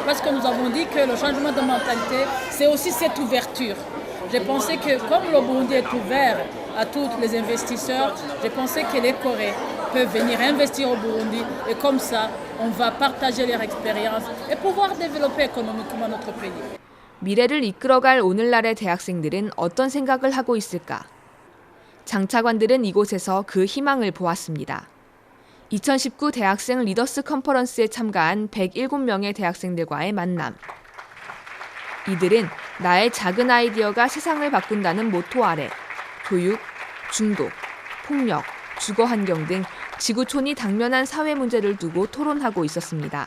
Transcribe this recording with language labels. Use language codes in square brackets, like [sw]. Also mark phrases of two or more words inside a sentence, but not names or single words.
[fr] Parce que nous avons dit que le changement de mentalité, c'est aussi cette ouverture. J'ai pensé que comme le Burundi est ouvert à tous les investisseurs, j'ai pensé que les Coréens peuvent venir investir au Burundi et comme ça, on va partager leur expérience et pouvoir développer économiquement notre pays. [ko] 미래를 이끌어갈 오늘날의 대학생들은 어떤 생각을 하고 있을까? 장차관들은 이곳에서 그 희망을 보았습니다. 2019 대학생 리더스 컨퍼런스에 참가한 107명의 대학생들과의 만남. 이들은 나의 작은 아이디어가 세상을 바꾼다는 모토 아래 교육, 중독, 폭력, 주거 환경 등 지구촌이 당면한 사회 문제를 두고 토론하고 있었습니다.